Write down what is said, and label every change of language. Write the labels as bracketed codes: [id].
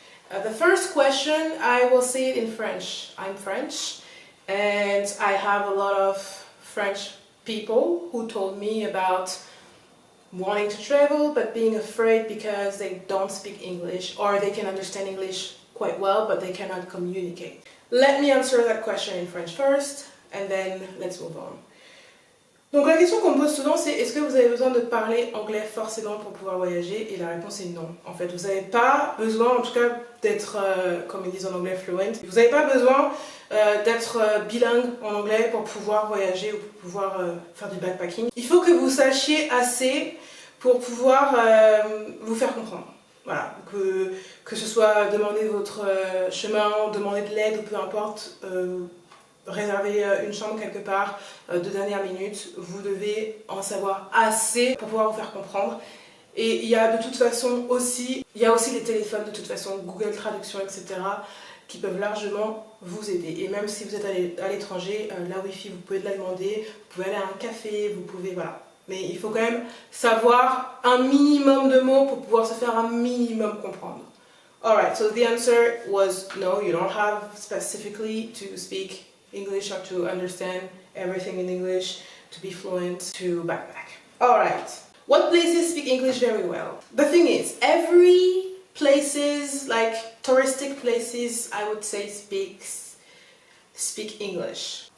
[en] The first question, I will say it in French. I'm French, and I have a lot of French people who told me about wanting to travel but being afraid because they don't speak English, or they can understand English quite well but they cannot communicate. Let me answer that question in French first and then let's move on. [fr] Donc la question qu'on me pose souvent c'est est-ce que vous avez besoin de parler anglais forcément pour pouvoir voyager? Et la réponse est non. En fait, vous n'avez pas besoin, en tout cas, d'être, comme ils disent en anglais, fluent. Vous n'avez pas besoin d'être bilingue en anglais pour pouvoir voyager ou pour pouvoir faire du backpacking. Il faut que vous sachiez assez pour pouvoir vous faire comprendre. Voilà, que ce soit demander votre chemin, demander de l'aide ou peu importe, réserver une chambre quelque part de dernière minute, vous devez en savoir assez pour pouvoir vous faire comprendre. Et il y a de toute façon aussi, il y a aussi les téléphones de toute façon, Google Traduction, etc. qui peuvent largement vous aider. Et même si vous êtes à l'étranger, la Wi-Fi, vous pouvez la demander, vous pouvez aller à un café, vous pouvez, voilà. Mais il faut quand même savoir un minimum de mots pour pouvoir se faire un minimum comprendre. [en] Alright, so the answer was no, you don't have specifically to speak English or to understand everything in English, to be fluent, to backpack. Alright, what places speak English very well? The thing is, every places, like touristic places, I would say speak English.